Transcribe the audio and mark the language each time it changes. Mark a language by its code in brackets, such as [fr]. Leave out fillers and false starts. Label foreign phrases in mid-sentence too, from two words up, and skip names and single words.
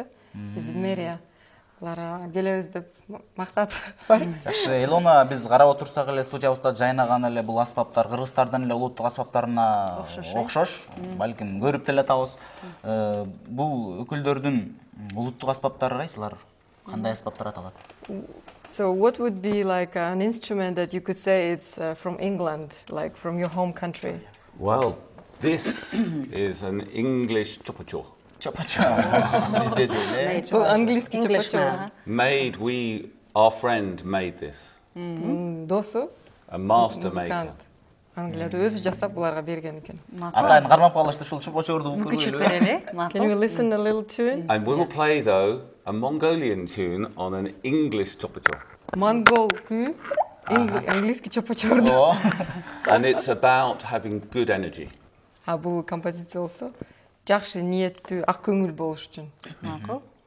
[ky] Биздин мэрия алар келебиз деп максат бар. Жакшы, Илона, биз карап отурсак эле студиябызда жайнаган эле бул аспаптар Кыргызстардын эле улуттук аспаптарына окшош, балким көрүп деле атабыз. Бул өкүлдөрдүн улуттук аспаптары кайсылар? Кандай аспаптар аталат? [en] So what would be like an instrument that you could say it's from England, like from your home country? Well, this is an English chupacho. [ky] Чопачо. Бизде деле. Бул английский [en] Englishman. Our friend made this. [ky] Досу, [en] A master maker. [ky] музыкант. Англияда өзү жасап буларга берген экен. Атайын кармап калышты ушул чупачорду угуп Күчүп көргүлө. берели, [en] Can [ky] макул. [en] we listen a little tune? And we will play, though, a Mongolian tune on an English chupacho. [ky] Монгол күй, английский чопочорду. [en] And it's about having good energy. [ky] А бул композиция болсо жакшы ниеттүү, ак көңүл болуш үчүн. Макул.